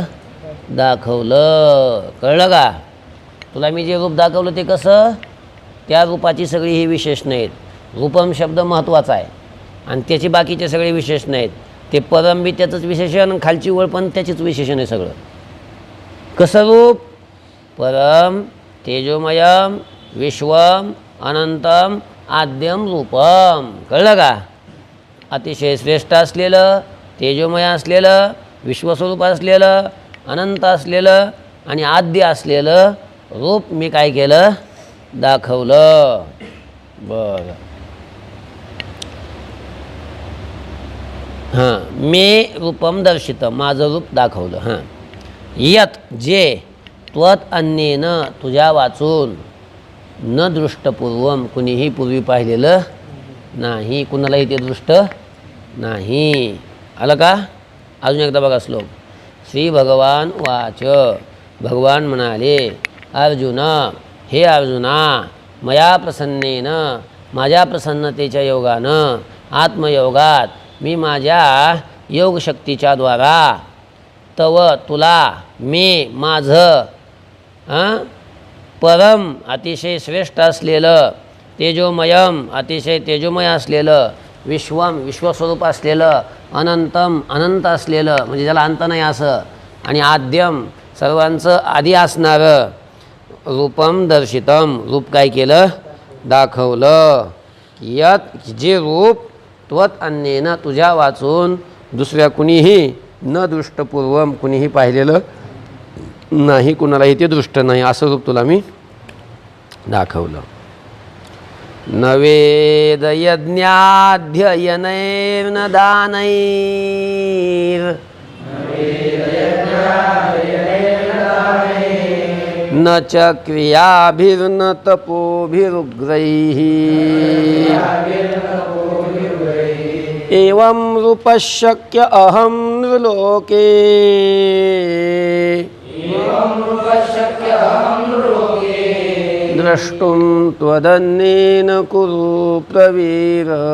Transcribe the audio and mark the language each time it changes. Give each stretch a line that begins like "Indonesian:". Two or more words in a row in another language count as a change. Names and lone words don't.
Marathi: दाखवलं. कळलं का? तुला मी जे रूप दाखवलं ते कसं? त्या रूपाची सगळी ही विशेषणं आहेत. रूपम शब्द महत्त्वाचा आहे आणि त्याची बाकीचे सगळे विशेषणं आहेत. ते परम बी त्याचंच विशेषण, खालची ओळ पण त्याचीच विशेषण आहे सगळं. कसं रूप?
Sanskrit: परम तेजोमयम विश्वम अनंतम आद्यम रूपम.
Marathi: कळलं का? अतिशय श्रेष्ठ असलेलं तेजोमय असलेलं विश्वस्वरूप असलेलं अनंत असलेलं आणि आद्य असलेलं रूप मी काय केलं? दाखवलं. बरं हां
Sanskrit: मे रूपम दर्शितम
Marathi: माझं रूप दाखवलं. हां यत जे
Sanskrit: त्वत अन्येन
Marathi: तुझ्या वाचून
Sanskrit: न दृष्टपूर्वम
Marathi: कुणीही पूर्वी पाहिलेलं नाही. कुणालाही ते दृष्ट नाही. आलं का? अजून एकदा बघा श्लोक.
Sanskrit: श्री भगवान वाच
Marathi: भगवान म्हणाले अर्जुन हे अर्जुना
Sanskrit: मया प्रसन्नेन
Marathi: माझ्या प्रसन्नतेच्या योगानं आत्मयोगात मी माझ्या योगशक्तीच्या द्वारा तव तुला मी माझं परम अतिशय श्रेष्ठ असलेलं तेजोमयम अतिशय तेजोमय असलेलं विश्वम विश्वस्वरूप असलेलं अनंतम अनंत असलेलं म्हणजे ज्याला अंत नाही असं आणि आद्यम सर्वांचं आधी असणारं
Sanskrit: रूपम दर्शितम,
Marathi: रूप काय केलं, दाखवलं. यत जे रूप
Sanskrit: त्वत अन्येन
Marathi: तुझ्या वाचून दुसऱ्या कुणीही
Sanskrit: न दृष्टपूर्वम
Marathi: कुणीही पाहिलेलं नाही, कुणालाही ते दृष्ट नाही, असं रूप तुला मी दाखवलं.
Sanskrit: न वेद यज्ञाध्ययनैर्न दानैर् न च क्रियाभिर्न तपोभिरुग्रैः एवं रूपशक्य अहं नृलोके द्रष्टुं त्वदन्येन कुरु प्रवीर.